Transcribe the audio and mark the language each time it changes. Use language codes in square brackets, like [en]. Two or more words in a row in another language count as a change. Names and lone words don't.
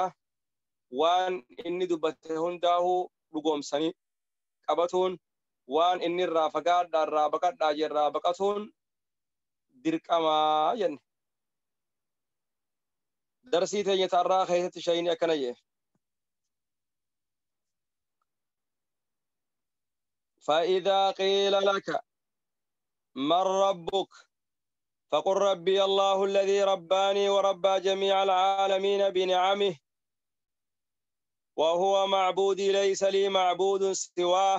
[om] Waan inni dubbate hundaahuu dhugoomsanii qabatuun waan inni irraa fagaadhaa irraa baqadhaa jirraa baqatuun dirqamaa jenne. Darsii teenya tarraa keessatti shayini akkana jee. [ar] فإذا قيل لك من ربك فقل ربي الله الذي رباني وربى جميع العالمين بنعمه وهو معبودي ليس لي معبود سواه.